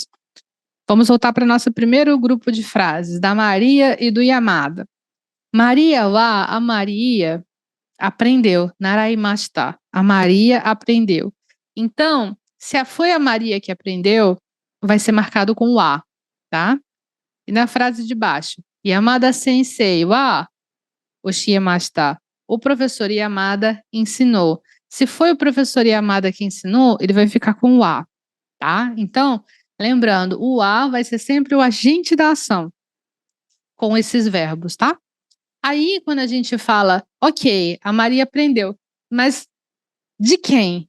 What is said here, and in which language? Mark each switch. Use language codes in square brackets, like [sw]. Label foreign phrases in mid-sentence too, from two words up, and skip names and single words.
[pt] Vamos voltar para o nosso primeiro grupo de frases, da Maria e do Yamada. [ja] Maria wa, [pt] a Maria aprendeu. Naraimashita. A Maria aprendeu. Então, se foi a Maria que aprendeu, vai ser marcado com o a, tá? E na frase de baixo, [ja] Yamada Sensei wa oshiemashita. [pt] O professor Yamada ensinou. Se foi o professor Yamada que ensinou, ele vai ficar com o a, tá? Então, lembrando, o a vai ser sempre o agente da ação com esses verbos, tá? Aí, quando a gente fala, ok, a Maria aprendeu, mas de quem?